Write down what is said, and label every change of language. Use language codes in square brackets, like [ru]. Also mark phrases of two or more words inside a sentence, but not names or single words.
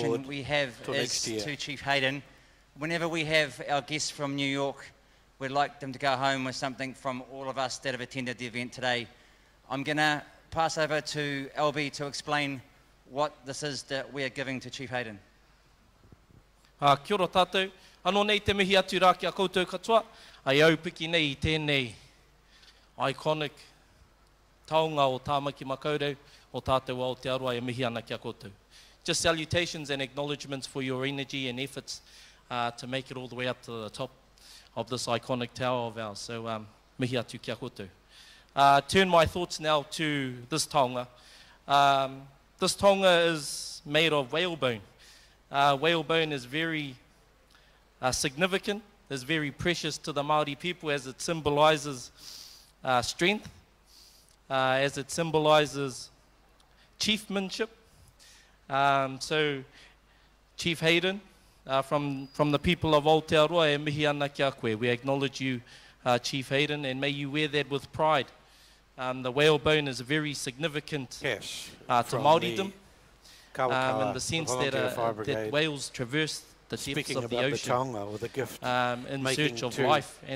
[en] award we have is to Chief Hayden. Whenever we have our guests from New York, we'd like them to go home with something from all of us that have attended the event today. I'm going to pass over to LB to explain what this is that we are giving to Chief Hayden. [mi] Kia ora tātou. Anō nei te mihi atu rā kia koutou katoa. Ai au piki nei I tēnei iconic taonga o Tāmaki Makaurau o tātou Aotearoa e mihi ana kia koutou. [en] Just salutations and acknowledgements for your energy and efforts to make it all the way up to the top of this iconic tower of ours. So, [mi] mihi atu kia koutou. [en] Turn my thoughts now to this taonga. This taonga is made of whalebone. Whalebone is very significant, is very precious to the Māori people as it symbolizes strength, as it symbolizes chiefmanship. So, Chief Hayden, from the people of Aotearoa, [mi] e mihi ana kia koe. [en] We acknowledge you, Chief Hayden, and may you wear that with pride. The whalebone is very significant to Māoridom, in the sense that whales traverse the depths of the ocean gift in search of life, and they move